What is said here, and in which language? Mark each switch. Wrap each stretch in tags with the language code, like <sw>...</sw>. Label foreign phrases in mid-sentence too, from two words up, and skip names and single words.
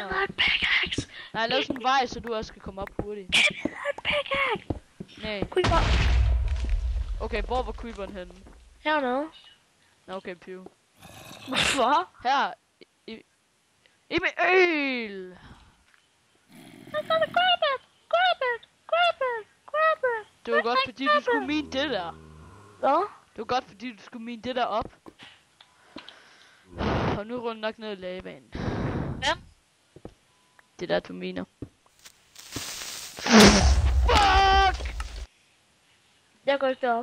<da>Jeg vil have en pickaxe. Nej, lav sådan en vej, så du også skal komme op hurtigt. Jeg vil have en pickaxe. Nej. Creeper. Okay, hvor var creeperen henne? Hernede. Nå, okay, piv. Hvorfor? Her. Emil!</da> <en>I'm gonna grab it. Grab it. Grab it. Grab it.</en> <da>Det var godt, fordi du skulle mine det der. Hvad? Det var godt, fordi du skulle mine det der op. Og nu runder nok ned i lavaen. Ja. Det der, du mener. Fuck! Jeg går ikke derop.</da>